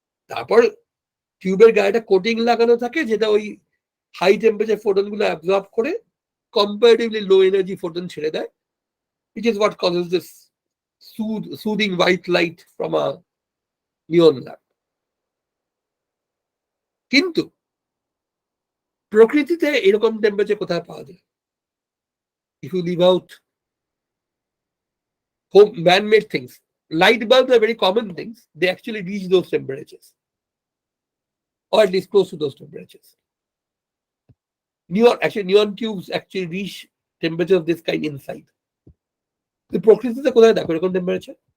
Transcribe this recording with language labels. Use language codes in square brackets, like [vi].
[bn] তারপর টিউবের গায়েটা কোটিং লাগানো থাকে যেটা ওই হাই টেম্পারেচার ফোটন গুলো অ্যাবজর্ব করে কম্পারেটিভলি লো এনার্জি ফোটন ছেড়ে দেয়, [en] which is what causes this soothing white light from a neon lamp. [bn] কিন্তু প্রকৃতিতে এরকম টেম্পারেচার কোথায় পাওয়া যায়? [en] If you leave out home man-made things, light bulbs are very common things. They actually reach those temperatures, or at least close to those temperatures. Neon tubes actually reach temperature of this kind inside. [bn] The প্রকৃতিতে কোথায় দেখো এরকম temperature?